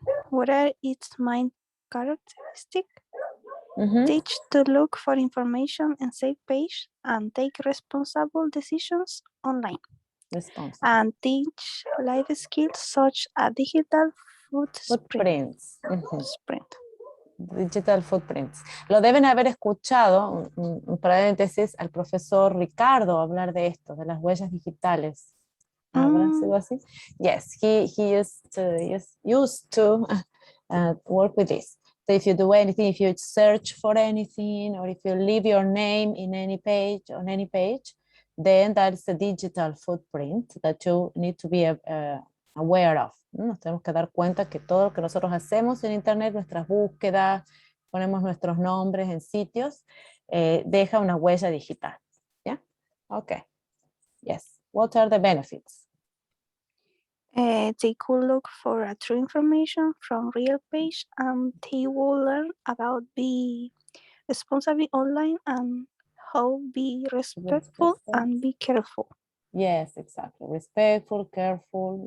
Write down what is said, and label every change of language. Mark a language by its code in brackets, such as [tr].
[en] What are its main characteristics? Teach to look for information and save page and take responsible decisions online. And teach life skills such as digital footprints. Digital footprints. [es] Lo deben haber escuchado, un paréntesis, al profesor Ricardo hablar de esto, de las huellas digitales. ¿Habrá sido así? [en] Yes, he used to work with this. So if you do anything, if you search for anything, or if you leave your name in any page, on any page, then that's a digital footprint that you need to be aware of. [es] Nos tenemos que dar cuenta que todo lo que nosotros hacemos en Internet, nuestras búsquedas, ponemos nuestros nombres en sitios, deja una huella digital. [en] ¿Ya? Okay. Yes. What are the benefits? They could look for a true information from real page, and they will learn about be responsible online and how be respectful and be careful. Yes, exactly. Respectful, careful.